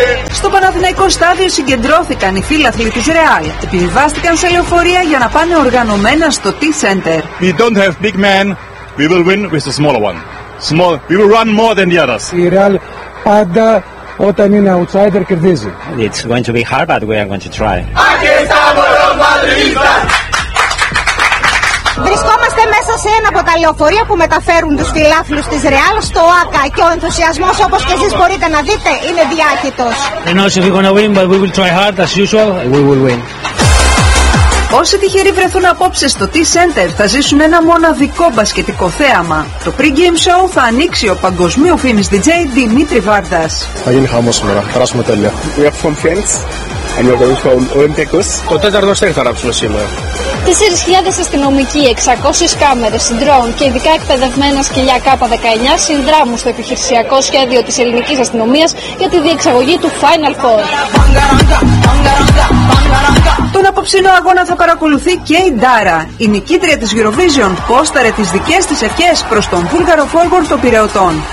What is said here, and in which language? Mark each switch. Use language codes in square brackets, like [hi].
[el] Στο Παναθηναϊκό στάδιο συγκεντρώθηκαν οι φίλαθλοι της Ρεάλ. Επιβιβάστηκαν σε λεωφορεία για να πάνε οργανωμένα στο T-Center. [en] We don't have big men, we will win with the smaller one. Small, we will run more than the others. [el] Η Ρεάλ πάντα όταν είναι outsider κερδίζει. [en] It's going to be hard, but we are going to try. [el] Βρισκόμαστε μέσα σε ένα από τα λεωφορεία που μεταφέρουν τους φιλάθλους της Real στο ΟΑΚΑ και ο ενθουσιασμός, όπως και εσείς μπορείτε να δείτε, είναι διάχυτος. [en] I know if we're gonna win, but we will try hard as usual. We will win. [el] Όσοι τυχεροί βρεθούν απόψε στο T-Center θα ζήσουν ένα μοναδικό μπασκετικό θέαμα. Το pre-game show θα ανοίξει ο παγκοσμίου φήμης DJ Δημήτρη Βάρδας. Θα γίνει χαμός σήμερα, θα περάσουμε τέλεια. [en] We are from France and you are going from Olympiacos. [el] Το τέταρτο στέλ θα ράψουμε σήμερα. 4.000 αστυνομικοί, 600 κάμερες, συντρών και ειδικά εκπαιδευμένα σκυλιά K19 συνδράμουν στο επιχειρησιακό σχέδιο της ελληνικής αστυνομίας για τη διεξαγωγή του Final Four. Τον απόψινό αγώνα θα παρακολουθεί και η Ντάρα. Η νικήτρια της Eurovision πόσταρε τις δικές της ευχές προς τον Βούλγαρο Φόρβορντ των Πειραιωτών.